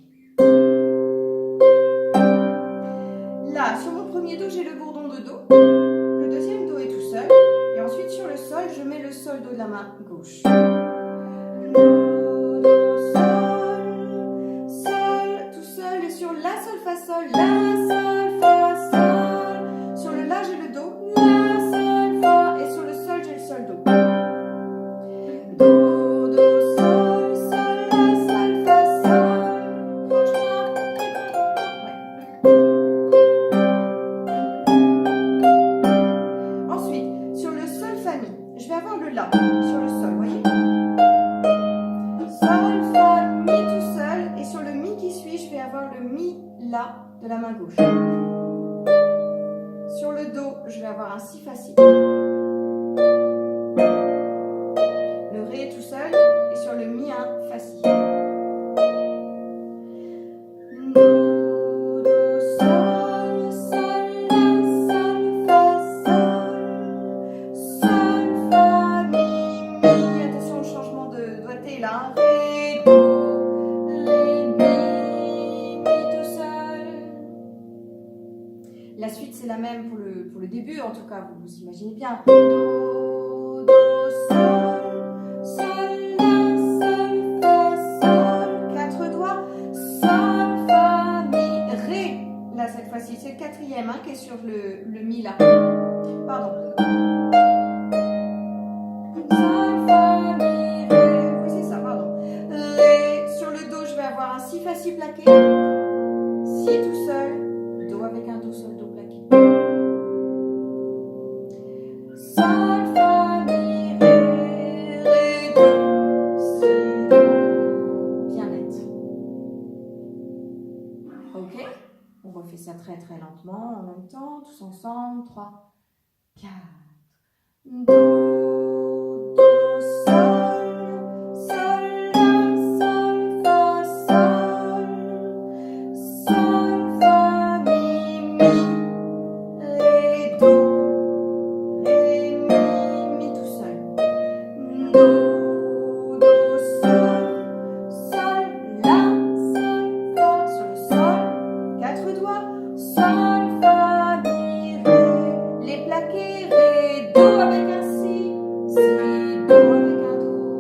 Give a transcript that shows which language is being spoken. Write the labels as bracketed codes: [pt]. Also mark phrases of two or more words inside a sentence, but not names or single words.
[fr] Là, sur mon premier do, j'ai le bourdon de do. Le deuxième do est tout seul. Et ensuite, sur le sol, je mets le sol do de la main gauche. Do, do, sol, sol, tout seul. Et sur la, sol, fa, sol, la, sol, fa, sol. Sur le la, j'ai le do, la, sol, fa. Et sur le sol, j'ai le sol do. Do, do, sol, sol, la, sol, fa, sol. Gauche-droite, ensuite, sur le sol fa mi, je vais avoir le la sur le sol, voyez? Sol, fa, mi tout seul, et sur le mi qui suit, je vais avoir le mi, la de la main gauche. Sur le do, je vais avoir un si facile. Le ré tout seul, et sur le mi un facile. Do, do, sol, sol, la, sol, fa, sol, sol, fa, mi. Attention au changement de doigté là. Ré, do, ré, mi tout seul. La suite c'est la même pour le début, en tout cas, vous imaginez bien. Do, do, sol, sol, la, sol, fa, sol. 4 doigts. Sol, fa, mi, ré. Là, cette fois-ci, c'est le quatrième hein, qui est sur le mi là. Pardon. Sol, fa, mi, ré. Oui, c'est ça, pardon. Ré. Sur le do, je vais avoir un si facile plaqué. Si tout seul. Do avec un do, sol, do plaqué. Sol, fa, mi, ré, ré, do, si, do. Bien net. Ok? On refait ça très très lentement en même longtemps, tous ensemble. 3, 4. Do, do, sol, sol, la, sol, fa, sol, sol, fa, mi, mi, ré, do, mi tout seul. Do, do, sol, sol, la, sol, fa, sur le sol, 4 doigts, sol, fa, mi, ré, les plaqués, ré, do avec un si, do avec un do.